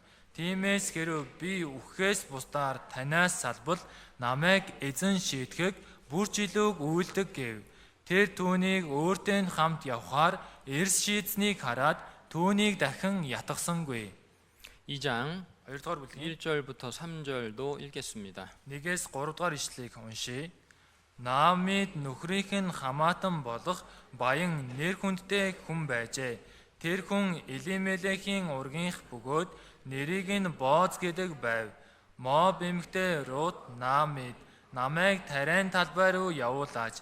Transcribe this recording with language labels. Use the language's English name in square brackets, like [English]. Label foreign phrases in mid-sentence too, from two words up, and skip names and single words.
[Mongolian] Тиймээс хэрв би үхэхээс бусдаар танаас салбал намайг эзэн шийтгэх бүр жилүүг үйлдэг гэв. Тэр түүнийг өөртөө хамт явхаар эрс шийдсэнийг хараад түүнийг дахин ятгсангүй. [Korean] 2장 [Mongolian] 2-р бүлгийн [Korean] 1절부터 3절도 읽겠습니다. [Mongolian] 1-ээс 3-р ишлэгийг уншийе. Наамид нөхрийнх нь хамаатан болох баян нэр хүндтэй хүн байжээ. Тэр хүн Элимелехийн ургийнх бөгөөд нэрийг нь Бооз гэдэг байв. Моб эмэгтэй Рут Наамид намайг тариан талбай руу явуулаач.